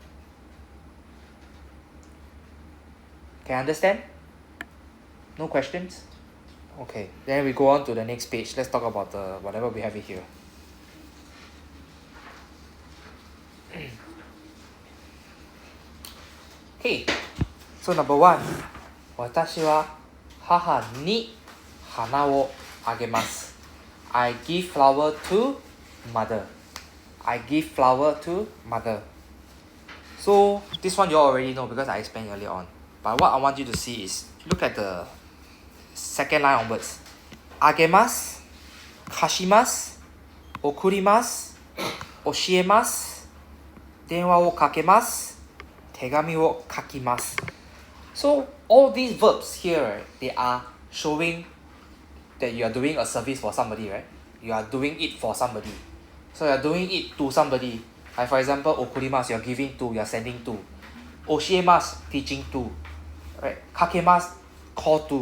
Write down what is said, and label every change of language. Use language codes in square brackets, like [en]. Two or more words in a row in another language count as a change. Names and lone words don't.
[en] Can you understand? No questions? Okay, then we go on to the next page. Let's talk about the whatever we have here. Okay, so number 1. [ja] 私は母に花をあげます. [en] I give flower to mother. I give flower to mother. So this one you all already know because I explained earlier on. But what I want you to see is look at the second line onwards. [ja] あげます、かします、おくります、おしえます、でんわをかけます、てがみをかきます. [en] So all these verbs here, right, they are showing that you are doing a service for somebody, right? You are doing it for somebody. So you are doing it to somebody. Like for example, okurimasu, you are giving to, you are sending to. Oshiemasu, teaching to. Right? Kakemasu, call to.